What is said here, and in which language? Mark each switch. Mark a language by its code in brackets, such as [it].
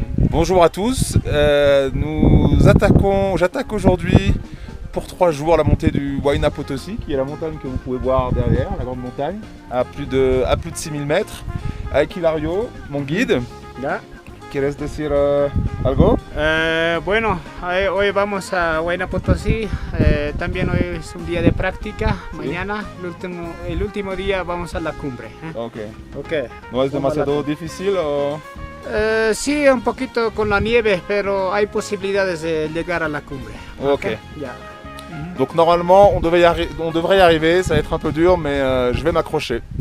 [fr] Bonjour à tous, j'attaque aujourd'hui pour 3 jours la montée du Huayna Potosí, qui est la montagne que vous pouvez voir derrière, la grande montagne, à plus de 6000 mètres, avec Hilario, mon guide. [es] ¿Ya? ¿Quieres decir algo? Bueno, hoy vamos a Huayna Potosí, también hoy es un día de práctica, mañana el último día vamos a la cumbre. Okay. Okay. ¿No es demasiado difícil o...? Sí, un poquito con la nieve, pero hay posibilidades de llegar a la cumbre. Ok. Ya. [fr] Donc normalement on devrait y arriver, ça va être un peu dur mais je vais m'accrocher.